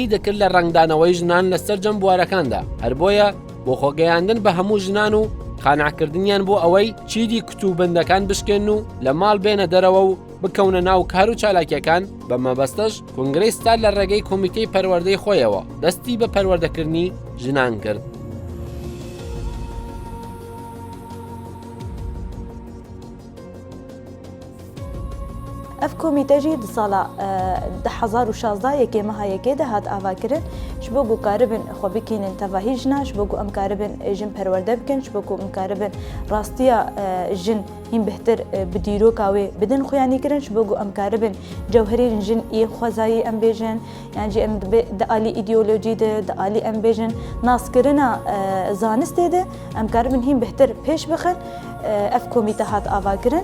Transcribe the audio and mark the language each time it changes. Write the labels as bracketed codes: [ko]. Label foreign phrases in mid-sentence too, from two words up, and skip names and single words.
[ckb] دەکرد لە ڕنگدانەوەی ژنان لەسەر جەم بوارەکاندا هەر بۆیە بۆ خۆگەیاندن بە هەموو ژنان و قانعکردنیان بۆ ئەوەی چیدی کتوبندەکان بشکێن و لە ماڵ بێنە دەرەوە و بکەونە ناو کار و چالاکیەکان بە مەبەستەش کۆنگرەی ستار لە ڕێگەی کۆمیتەی پەروەردەی خۆیەوە دەستی بە پەروەردەکردنی ژنان کرد. [ku] ئەف کۆمیتەژی di sala 2016 yekê meha yekê de hat avakirin ji bo ku karibin xwe bikînin tevahî jina ji bo ku em karibin jin perwerde bikin ji bo ku em karibin rastiya jin hîn bihtir bi dîroka wê bidin xuyanîkirin ji bo ku em karibin cewherên jin ê xwezayî em bêjin yan jî em di alî îdeolojî de di alî em bêjin naskirina zanistê de em karibin hîn bihtir pêş bixin ev komîte hat avakirin.